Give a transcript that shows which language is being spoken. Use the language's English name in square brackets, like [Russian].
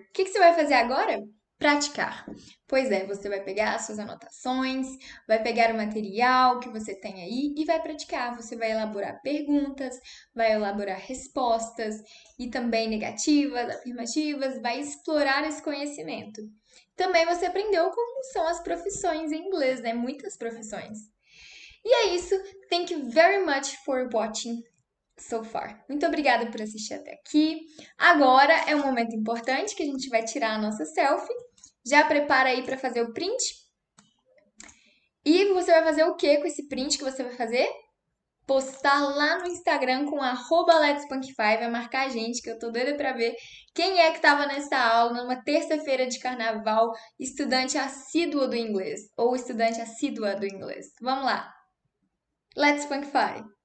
[Portuguese] O que você vai fazer agora? Praticar. Pois é, você vai pegar as suas anotações, vai pegar o material que você tem aí e vai praticar. Você vai elaborar perguntas, vai elaborar respostas e também negativas, afirmativas, vai explorar esse conhecimento. Também você aprendeu como são as profissões em inglês, né? Muitas profissões. E é isso. [English] Thank you very much for watching so far. [Portuguese] Muito obrigada por assistir até aqui. Agora é um momento importante que a gente vai tirar a nossa selfie. Já prepara aí para fazer o print. E você vai fazer o que com esse print que você vai fazer? Postar lá no Instagram com @letspunkify, vai marcar a gente, que eu tô doida pra ver quem é que tava nessa aula numa terça-feira de carnaval, estudante assíduo do inglês, ou estudante assídua do inglês. Vamos lá! Let's Punkify!